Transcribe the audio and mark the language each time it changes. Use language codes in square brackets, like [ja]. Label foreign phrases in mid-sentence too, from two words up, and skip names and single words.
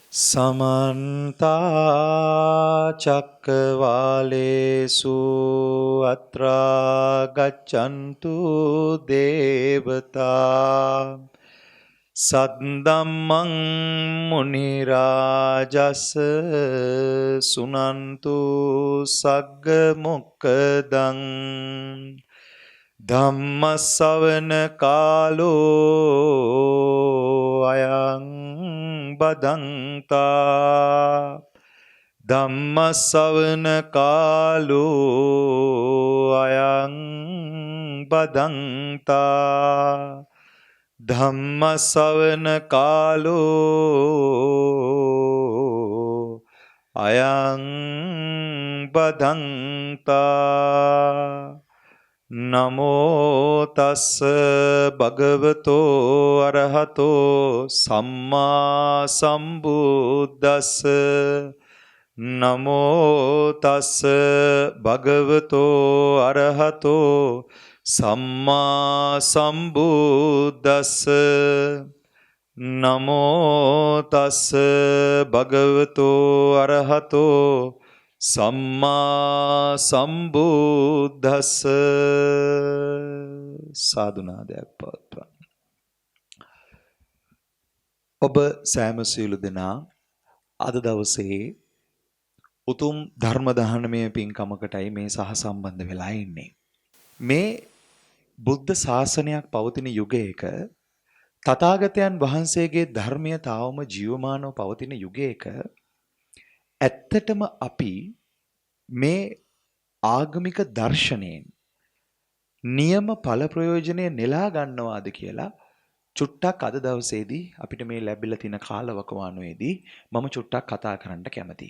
[pi] समन्ता चक्रवालेषु अत्रा गच्छन्तु देवता सद्धम्मं मुनिराजस् सुनन्तु सग्गमुक्कदं धम्मसवන कालो अयं बदन्ता ධම්මස්සවන කාලෝ අයං බදන්තා ධම්මස්සවන කාලෝ අයං බදන්තා නමෝ තස්ස භගවතෝ අරහතෝ සම්මා සම්බුද්දස්ස නමෝ තස්ස භගවතෝ අරහතෝ සම්මා සම්බුද්දස්ස නමෝ තස්ස භගවතෝ අරහතෝ සම්මා සම්බුද්දස්ස [si] සාදුනාදයක් පවත්වන්න. ඔබ සෑම සියලු දෙනා අද දවසේ උතුම් ධර්ම දානමය පින්කමකටයි මේ සහ සම්බන්ධ වෙලා ඉන්නේ. මේ බුද්ධ ශාසනයක් පවතින යුගයක තථාගතයන් වහන්සේගේ ධර්මය තාවම ජීවමානව පවතින යුගයක ඇත්තටම අපි මේ ආගමික දර්ශනයෙන් නියම ඵල ප්‍රයෝජනය නෙලා ගන්නවාද කියලා චුට්ටක් අද දවසේදී අපිට මේ ලැබිලා තියෙන කාලවකවානුවේදී මම චුට්ටක් කතා කරන්න කැමතියි.